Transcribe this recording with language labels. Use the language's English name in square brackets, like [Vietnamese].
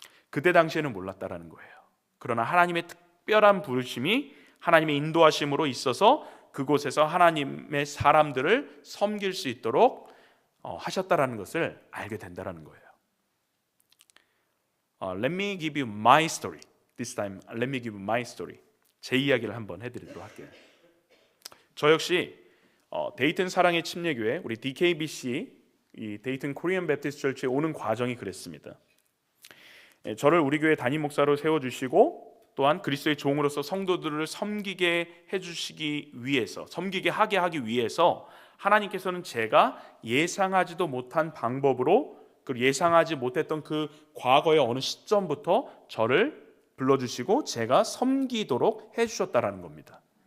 [Korean] 그때 당시에는 몰랐다라는 거예요. 그러나 하나님의 특별한 부르심이 하나님의 인도하심으로 있어서 그곳에서 하나님의 사람들을 섬길 수 있도록 하셨다라는 것을 알게 된다라는 거예요. [English] Let me give you my story. This time, let me give you my story. [Korean] 제 이야기를 한번 해드리도록 할게요. 저 역시 데이튼 사랑의 침례교회 우리 DKBC 이 데이튼 코리안 베프티스트 철치에 오는 과정이 그랬습니다. 저를 우리 교회 담임 목사로 세워주시고 또한 그리스도의 종으로서 성도들을 섬기게 해주시기 위해서, 섬기게 하기 위해서 하나님께서는 제가 예상하지도 못한 방법으로, 그리고 예상하지 못했던 그 과거의 어느 시점부터 저를 불러주시고 제가 섬기도록 해주셨다라는 겁니다.